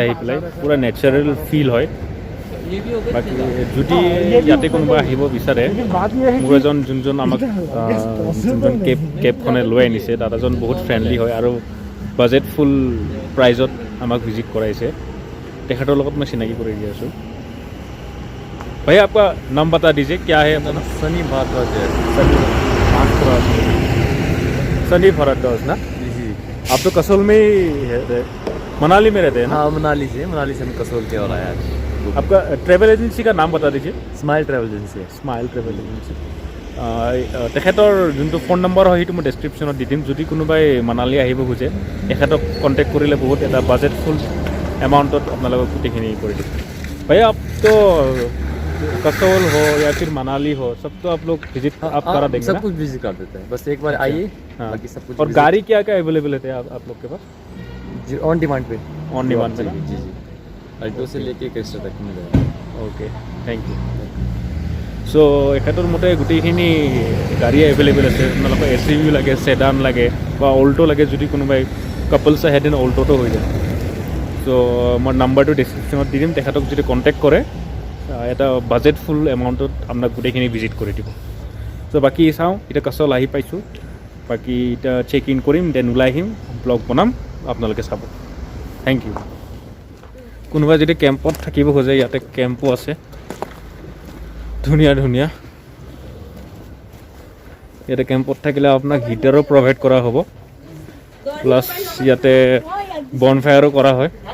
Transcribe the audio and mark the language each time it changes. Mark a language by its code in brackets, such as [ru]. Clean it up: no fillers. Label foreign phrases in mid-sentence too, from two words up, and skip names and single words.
[as] আহি পেলাই পূৰা নেচাৰেল ফিল হয় বাকী যদি ইয়াতে কোনোবা আহিব বিচাৰে মোৰ এজন যোনজন আমাক যোনজন কেবখনে লৈ আনিছে দাদাজন বহুত ফ্ৰেণ্ডলি হয় আৰু বাজেটফুল প্ৰাইজত আমাক ভিজিট কৰাইছে তেখেতৰ লগত মই চিনাকি কৰি দি আছোঁ [hi] भैया आपका नाम बता दीजिए क्या है अपना सनी भारद्वाज है। सनी भारद्वाज ना जी आप तो कसोल में ही मनाली में रहते हैं ना हाँ मनाली से हम कसोल के और आया आज। आपका [en] travel agency [hi] का नाम बता दीजिए स्माइल ट्रैवल एजेंसी [as] স্মাইল ট্ৰেভেল এজেঞ্চি তেখেতৰ যোনটো ফোন নম্বৰ হয় সেইটো মই ডেছক্ৰিপশ্যনত দি দিম যদি কোনোবাই মানালী আহিব খোজে তেখেতক কণ্টেক্ট কৰিলে বহুত এটা বাজেটফুল এমাউণ্টত আপোনালোকক গোটেইখিনি কৰি দিম [hi] भैया आप तो कसोल हो या फिर मनाली हो सब तो आप लोग विजिट आप करा देंगे सब ना? कुछ विजिट कर देते हैं बस एक बार आइए हाँ। बाकी सब कुछ और गाड़ी क्या क्या अवेलेबल है आप लोग के पास [en] on demand [hi] पे [en] on demand [hi] पे ना? जी जी अल्टो से लेके एक्स्ट्रा तक मिल जाएगा [en] okay thank you [as] চ' এখেতৰ মতে গোটেইখিনি গাড়ী এভেইলেবল আছে আপোনালোকৰ এছ ইউ ভি লাগে ছেডান লাগে বা অল্টো লাগে যদি কোনোবাই কাপলছ আহে দেন অল্টোটো হৈ যায় চ' মই নাম্বাৰটো ডেছক্ৰিপশ্যনত দি দিম তেখেতক যদি কণ্টেক্ট কৰে এটা বাজেটফুল এমাউণ্টত আপোনাক গোটেইখিনি ভিজিট কৰি দিব চ' বাকী চাওঁ এতিয়া কাছল আহি পাইছোঁ বাকী এতিয়া [en] check in [as] কৰিম দেন ওলাই আহিম ব্লগ বনাম আপোনালোকে চাব [en] thank you [as] কোনোবাই যদি কেম্পত থাকিব খোজে ইয়াতে কেম্পো আছে ধুনীয়া ধুনীয়া ইয়াতে কেম্পত থাকিলে আপোনাক হিটাৰো প্ৰভাইড কৰা হ'ব প্লাছ ইয়াতে বনফায়াৰো কৰা হয়